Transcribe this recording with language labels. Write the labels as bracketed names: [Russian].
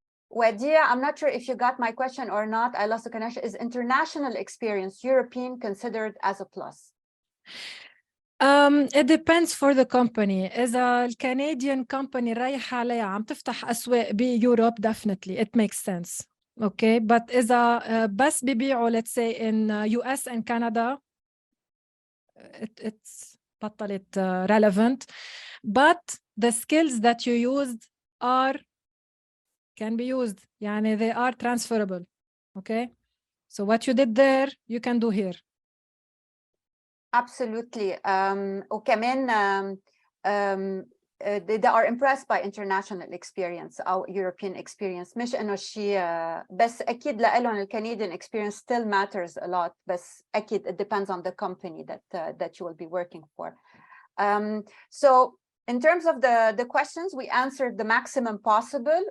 [English] Wadia, I'm not sure if you got my question or not. I lost the connection. Is international experience, European, considered as a plus? It depends for the company. [Arabic] إذا الكنديان company رايحة عليها عم تفتح أسواق بيوروب, [English] definitely it makes sense. Okay, but [Arabic] إذا بس بيبيعوا [English] let's say in US and Canada, it's [Arabic] بطلت [English] relevant. But the skills that you used can be used. يعني they are transferable. Okay, so what you did there, you can do here. Absolutely. [Arabic] وكمان [English] they are impressed by international experience أو European experience. [Arabic] مش إنه شيء بس أكيد لهم ال Canadian experience [English] still matters a lot. [Arabic] بس أكيد [English] it depends on the company that you will be working for. So in terms of the questions, we answered the maximum possible.